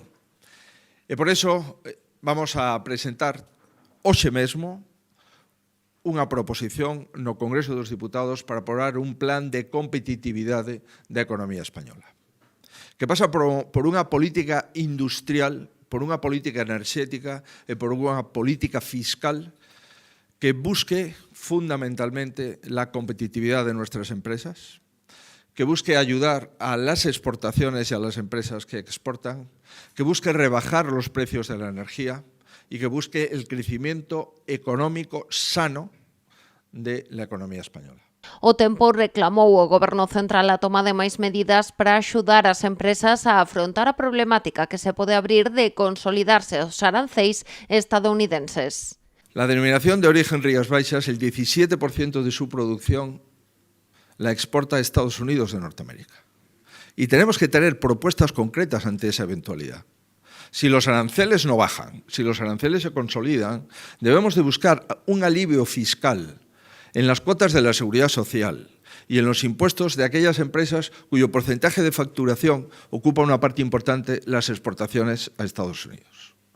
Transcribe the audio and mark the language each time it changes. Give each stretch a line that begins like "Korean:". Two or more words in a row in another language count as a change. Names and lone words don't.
Galician: E por iso vamos a presentar hoxe mesmo unha proposición no Congreso dos Diputados para aprobar un plan de competitividade da economía española, que pasa por unha política industrial, por unha política enerxética e por unha política fiscal que busque fundamentalmente
Spanish: la competitividad de nuestras empresas, que busque ayudar a las exportaciones y a las empresas que exportan, que busque rebajar los precios de la energía y que busque el crecimiento económico sano de la economía española.
Galician: O tempo reclamou o Goberno Central a toma de máis medidas para axudar as empresas a afrontar a problemática que se pode abrir de consolidarse os aranceis estadounidenses.
Spanish: La denominación de origen Rías Baixas, el 17% de su producción la exporta a Estados Unidos de Norteamérica. Y tenemos que tener propuestas concretas ante esa eventualidad. Si los aranceles no bajan, si los aranceles se consolidan, debemos de buscar un alivio fiscal en las cuotas de la seguridad social y en los impuestos de aquellas empresas cuyo porcentaje de facturación ocupa una parte importante las exportaciones a Estados Unidos.